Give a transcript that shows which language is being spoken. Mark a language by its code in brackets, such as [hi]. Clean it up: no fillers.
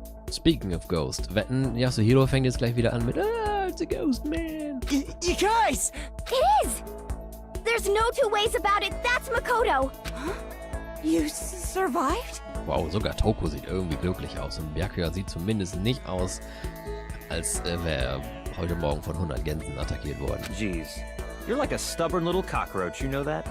[en] Speaking of ghost, [de] wetten, Yasuhiro fängt jetzt gleich wieder an mit [en] it's a ghost, man. You guys! It is! There's no two ways about it, that's Makoto! Huh? You survived? [de] Wow, sogar Toko sieht irgendwie glücklich aus und Byakuya sieht zumindest nicht aus, als wäre er heute Morgen von 100 Gänsen attackiert worden. [en] Jeez. You're like a stubborn little cockroach, you know that?